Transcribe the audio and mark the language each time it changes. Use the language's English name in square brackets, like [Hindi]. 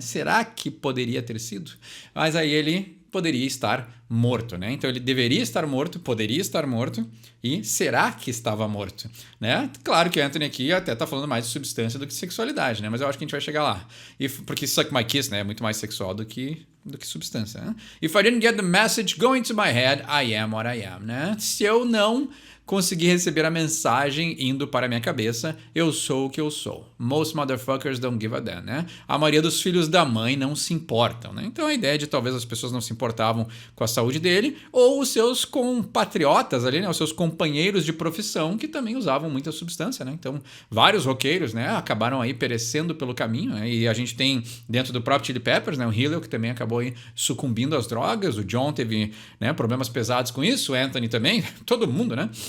[Portuguese] Será que poderia ter sido? Mas aí ele poderia estar morto, né? Então ele deveria estar morto, poderia estar morto e será que estava morto, né? Claro que o Anthony aqui até tá falando mais de substância do que sexualidade, né? Mas eu acho que a gente vai chegar lá. Porque Suck My Kiss, né, é muito mais sexual do que substância, né? [English] If I didn't get the message going to my head, I am what I am, né? [Portuguese] Se eu não conseguir receber a mensagem indo para a minha cabeça, eu sou o que eu sou. [English] Most motherfuckers don't give a damn, né? [Portuguese] A maioria dos filhos da mãe não se importam, né? Então a ideia de talvez as pessoas não se importavam com a saúde dele, ou os seus compatriotas ali, né? Os seus companheiros de profissão que também usavam muita substância, né? Então vários roqueiros, né? Acabaram aí perecendo pelo caminho, né? E a gente tem dentro do próprio Chili Peppers, né? O Hillel que também acabou aí sucumbindo às drogas, o John teve, né, problemas pesados com isso, o Anthony também, todo mundo, né?